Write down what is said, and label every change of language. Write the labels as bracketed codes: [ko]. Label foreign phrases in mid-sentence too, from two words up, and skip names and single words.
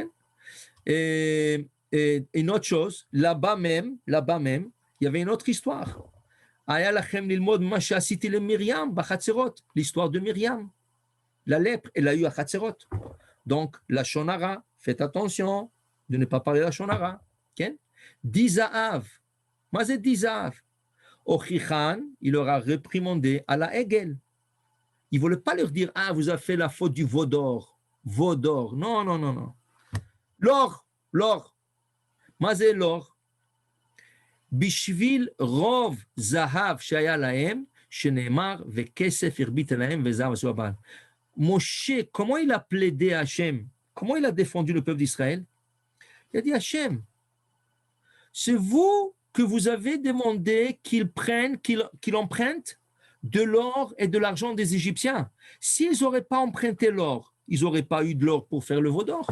[fr] Et une autre chose, là-bas même, il y avait une autre histoire. L'histoire de Myriam. La lèpre, elle a eu à Hatzerot. Donc, la Shonara, faites attention de ne pas parler de la Shonara. Okay? Dizaav. Mazet Dizaav. Ochichan, il leur a réprimandé à la Hegel. Il ne voulait pas leur dire, ah, vous avez fait la faute du veau d'or. Veau d'or. Non, non, non, non. L'or. Mazet l'or. [he] בשביל רוב זהב שהיה להם, שנאמר וכסף הרביתי להם וזהב עשו לבעל. [fr] Moshe, comment il a plaidé à Hachem? Comment il a défendu le peuple d'Israël? Il a dit, Hachem, c'est vous que vous avez demandé qu'il emprunte de l'or et de l'argent des Égyptiens. S'ils n'auraient pas emprunté l'or, ils n'auraient pas eu de l'or pour faire le veau d'or.